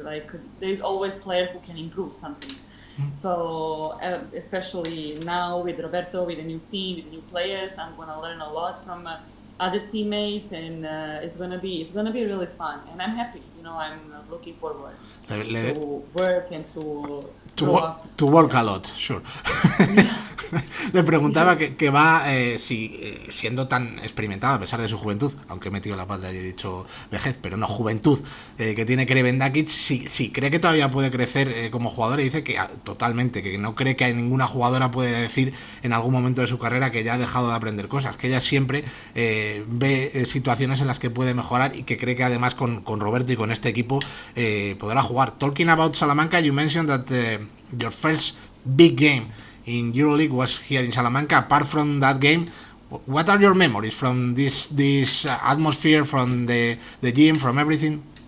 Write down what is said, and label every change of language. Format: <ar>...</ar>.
<en>Like there is always player who can improve something. So especially now with Roberto, with the new team, with the new players, I'm gonna learn a lot from other teammates, and it's gonna be really fun. And I'm happy. I'm looking forward to work and to grow up. To work a Yeah. lot, sure. Yeah.</en> <es>Le preguntaba</es> <en>Yes.</en> <es>que va, si siendo tan experimentado a pesar de su juventud, aunque he metido la pata y he dicho vejez, pero no juventud, que tiene Crvendakic, si cree que todavía puede crecer como jugador, y dice que totalmente, que no cree que ninguna jugadora puede decir en algún momento de su carrera que ya ha dejado de aprender cosas, que ella siempre ve situaciones en las que puede mejorar y que cree que además con Roberto y con este equipo podrá jugar.</es> <en>Talking about Salamanca, you mentioned that your first big game in EuroLeague was here in Salamanca. Apart from that game, what are your memories from this atmosphere, from the gym, from everything?</en>